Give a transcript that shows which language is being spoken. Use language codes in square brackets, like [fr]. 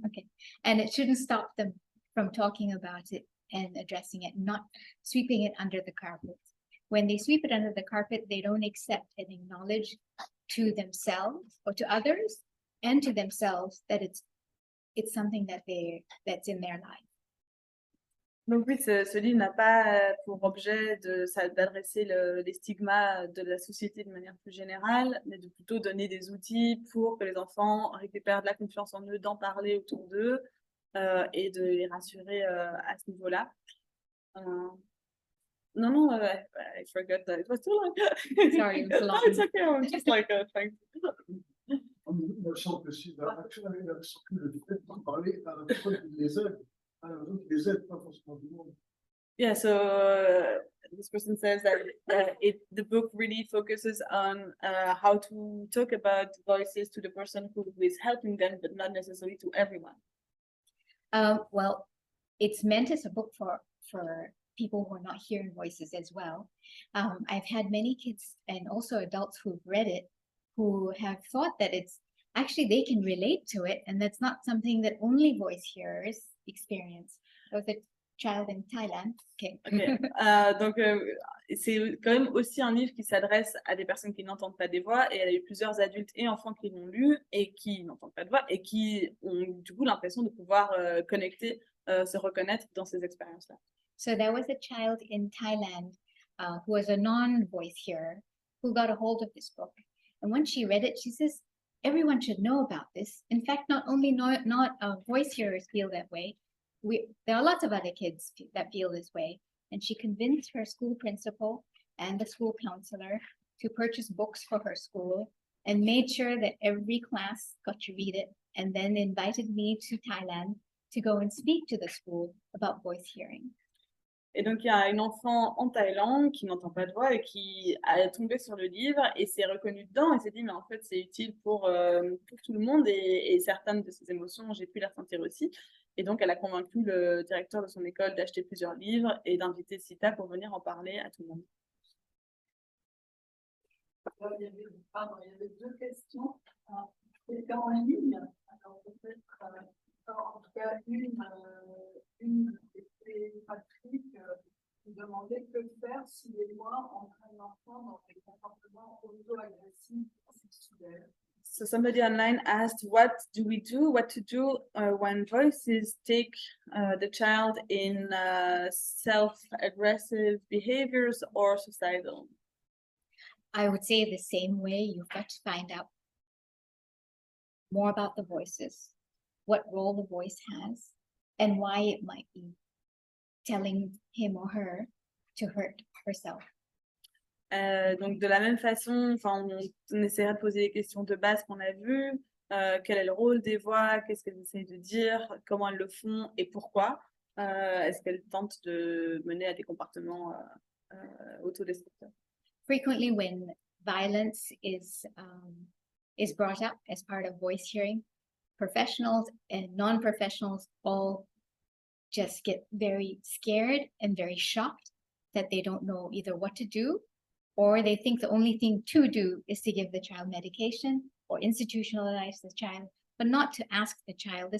[en] Okay, and it shouldn't stop them from talking about it and addressing it, not sweeping it under the carpet. When they sweep it under the carpet, they don't accept and acknowledge to themselves or to others and to themselves that it's something that's in their life. [fr] Donc oui, ce livre n'a pas pour objet d'adresser les stigmas de la société de manière plus générale, mais de plutôt donner des outils pour que les enfants récupèrent de la confiance en eux, d'en parler autour d'eux et de les rassurer à ce niveau-là. [en] Non, I forgot that it was too long. Sorry, it was long. It's okay, I'm just like trying to... [fr] Il me semble que si la action avait le fait d'en parler à la personne qui les aide, à la personne qui les aide, pas forcément du monde. [en] Yeah, so this person says that the book really focuses on how to talk about voices to the person who is helping them, but not necessarily to everyone. Well, it's meant as a book for people who are not hearing voices as well. I've had many kids and also adults who've read it who have thought that it's actually they can relate to it, and that's not something that only voice hearers experience. There was a child in Thailand. Okay. Okay. [fr] Donc, c'est quand même aussi un livre qui s'adresse à des personnes qui n'entendent pas des voix, et il y a eu plusieurs adultes et enfants qui l'ont lu et qui n'entendent pas de voix et qui ont du coup l'impression de pouvoir connecter, se reconnaître dans ces expériences-là. [en] So there was a child in Thailand who was a non-voice hearer who got a hold of this book. And when she read it, she says, everyone should know about this. In fact, not only not voice hearers feel that way. There are lots of other kids that feel this way. And she convinced her school principal and the school counselor to purchase books for her school and made sure that every class got to read it, and then invited me to Thailand to go and speak to the school about voice hearing. [fr] Et donc, il y a une enfant en Thaïlande qui n'entend pas de voix et qui a tombé sur le livre et s'est reconnue dedans et s'est dit, mais en fait, c'est utile pour tout le monde et certaines de ses émotions, j'ai pu les ressentir aussi. Et donc, elle a convaincu le directeur de son école d'acheter plusieurs livres et d'inviter Seetha pour venir en parler à tout le monde. Il y avait deux questions. C'était en ligne. Alors, peut-être, en tout cas, une était Patrick qui demandait que faire si les voix entraînent l'enfant dans des comportements auto-agressifs sexuels. [en] So somebody online asked, what to do when voices take the child in self-aggressive behaviors or suicidal? I would say the same way, you've got to find out more about the voices, what role the voice has, and why it might be telling him or her to hurt herself. [fr] Donc de la même façon, on essaiera de poser les questions de base qu'on a vues, quel est le rôle des voix, qu'est-ce qu'elles essayent de dire, comment elles le font et pourquoi, est-ce qu'elles tentent de mener à des comportements autodestructeurs. [en] Frequently when violence is brought up as part of voice hearing, professionals and non-professionals all just get very scared and very shocked that they don't know either what to do, or they think the only thing to do is to give the child medication or institutionalize the child, but not to ask the child.